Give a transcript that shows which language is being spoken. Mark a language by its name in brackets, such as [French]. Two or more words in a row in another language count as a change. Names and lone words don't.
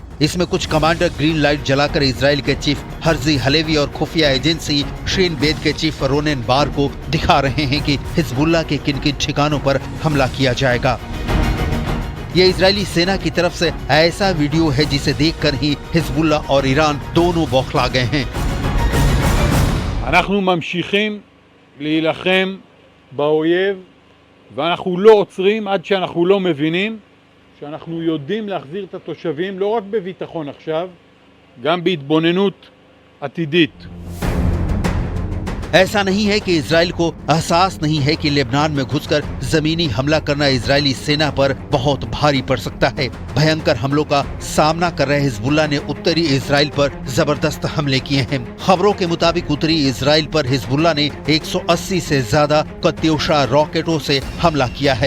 [Hindi] इसमें कुछ कमांडर [English] green light [Hindi] जलाकर इजराइल के चीफ हर्जी हलेवी और खुफिया एजेंसी शिन बेत के चीफ रोनेन बार को दिखा रहे हैं कि हिजबुल्लाह के किन किन ठिकानों पर हमला किया जाएगा। ये इजरायली सेना की तरफ से ऐसा वीडियो है जिसे देखकर ही हिजबुल्लाह और ईरान दोनों बौखला गए हैं। [Hebrew] אנחנו ממשיכים להילחם באויב ואנחנו לא עוצרים עד שאנחנו לא מבינים שאנחנו יודעים להחזיר את התושבים לא רק בביטחון עכשיו, גם בהתבוננות עתידית. [Hindi] ऐसा नहीं है कि इजराइल को एहसास नहीं है कि लेबनान में घुसकर जमीनी हमला करना इजरायली सेना पर बहुत भारी पड़ सकता है। भयंकर हमलों का सामना कर रहे हिजबुल्लाह ने उत्तरी इजराइल पर जबरदस्त हमले किए हैं। खबरों के मुताबिक उत्तरी इजराइल पर हिजबुल्लाह ने 180 से ज्यादा कत्यूशा रॉकेटों से हमला किया है।